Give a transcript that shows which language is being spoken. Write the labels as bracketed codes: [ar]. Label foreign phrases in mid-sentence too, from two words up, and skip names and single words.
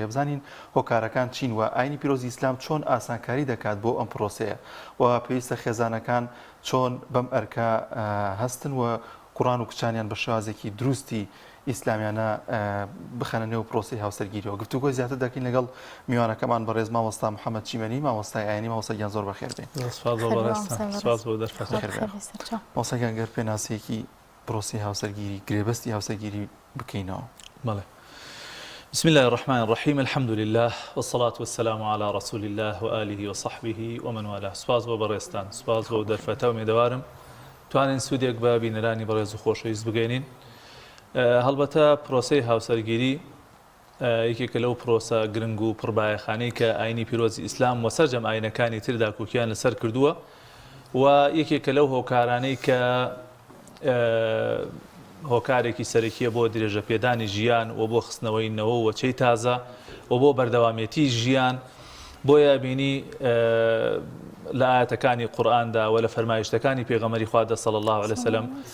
[ckb] بزانین هۆکارەکان چین و ئاینی پیرۆزی ئیسلام چۆن ئاسانکاری دەکات بۆ ئەم پرۆسەیە و پێویستە خێزانەکان چۆن بەم ئەرکە هەستن و قورآن و کچانیان بە شێوازێکی دروستی ئیسلامیانە بخەنە نێو پرۆسی هاوسەرگیریەوە. گفتوگۆی زیاتر دەکەین لەگەڵ میوانەکەمان بەڕێز مامۆستا محەممەد چیمەنی مامۆستای ئاینی مامۆستایان زۆر بەخێر بێن. مامۆستایان گەر پێناسەیەکی پرۆسی هاوسەرگیری گرێبەستی هاوسەرگیری بکەینەوە. بەڵێ. [ar] بسم الله الرحمن الرحيم الحمد لله والصلاة والسلام على رسول الله وآله وصحبه ومن والاه. [ckb] سپاس بۆ بەڕێستان سپاس بۆ دەرفەتە و میێدەوارم توانین سوودێک بە بینەرانی بەڕێز و خۆشەویست بگەینین. هەڵبەتە پرۆسەی هاوسەرگیری یەکێکە لەو پرۆسە گرنگ و پڕبایەخانەی کە ئاینی پیرۆزی ئیسلام و سەرجەم ئاینەکانی تردا کوکیان لەسەر کردووە و یەکێکە لەو هۆکارانەی کە هۆکارێکی سەرەکیە بۆ درێژە پێدانی ژیان و بۆ خستنەوەی نەوە و وەچەی تازە و بۆ بەردەوامێتی ژیان بۆیە بینی لە ئاەتەکانی قورئاندا و لە فەرمایشتەکانی پێغەمبەری خوا [ar] صلی الله علیه وسلم